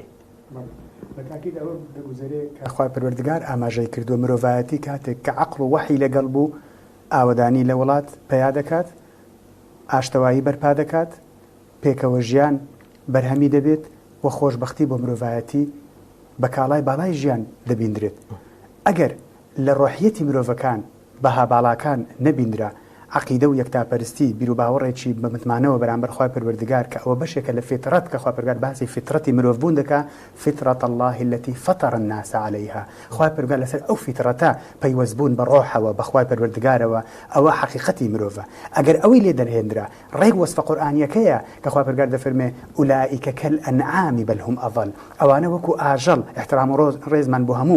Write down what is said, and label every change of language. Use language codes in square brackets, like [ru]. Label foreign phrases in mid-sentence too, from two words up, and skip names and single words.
[ckb] بەتاکید ئەوە دەگوزارێ کە خوا پەروەردگار ئاماژەی کردووە مرۆڤایەتی کاتێک کە عەقڵ و وەحی لەگەڵ بوو ئاوەدانی لە وڵات پەیا دەکات ئاشتەوایی بەرپا دەکات پێکەوە ژیان بەرهەمی دەبێت و خۆشبەختی بۆ مرۆڤایەتی بە کاڵای باڵای ژیان دەبیندرێت ئەگەر لە ڕۆحیەتی مرۆڤەکان بەها باڵاکان نەبیندرا عقیدە و یەکتاپەرستی بیر و باوەڕێکی بە متمانەوە بەرامبەر خوا پەروەردگار کە ئەوە بەشێکە لە فیترەت کە خوا پەروەردگار باسی فیترەتی مرۆڤبوون دەکا [ar] فیترەت الله التي فطر الناس عليها [ckb] خوا پەروەردگار لەسەر ئەو فیترەتە پەیوەستبوون بە ڕۆحەوە بە خوا پەروەردگارەوە ئەوە حەقیقەتی مرۆڤە ئەگەر ئەوەی لێ دەرهێنرا ڕێک وەسفە قورئانیەکەیە کە خوا پەروەردگار دەفەرمێ [ar] ئولائیکە کەالئەنعام بەل هم ئەضل [ckb] ئەوانە وەکو ئاژەڵ احترام و ڕێزمان بۆ هەموو